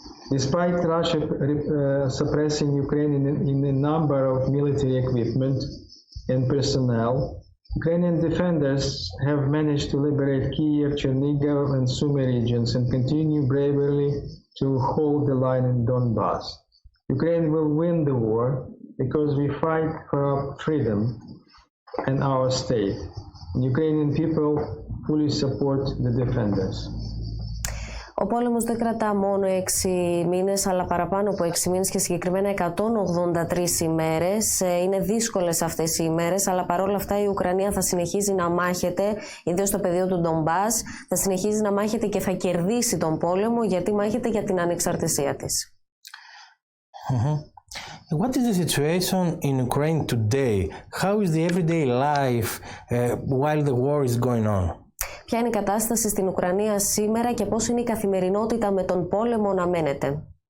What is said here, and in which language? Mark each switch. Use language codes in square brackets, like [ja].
[en] Despite Russia suppressing Ukraine in a number of military equipment and personnel, Ukrainian defenders have managed to liberate Kyiv, Chernihiv, and Sumy regions and continue bravely to hold the line in Donbass. Ukraine will win the war because we fight for our freedom and our state. And Ukrainian people fully support the defenders. [el] Ο πόλεμος δεν κρατά μόνο 6 μήνες, αλλά παραπάνω από 6 μήνες και συγκεκριμένα 183 ημέρες. Είναι δύσκολες αυτές οι ημέρες, αλλά παρόλα αυτά η Ουκρανία θα συνεχίζει να μάχεται, ιδίως στο πεδίο του Ντομπάς, θα συνεχίζει να μάχεται και θα κερδίσει τον πόλεμο, γιατί μάχεται για την ανεξαρτησία της. [en] What is the situation in Ukraine today? How is the everyday life while the war is going on? [el] Ποια είναι η κατάσταση στην Ουκρανία σήμερα και πώς είναι η καθημερινότητα με τον πόλεμο να μένεται?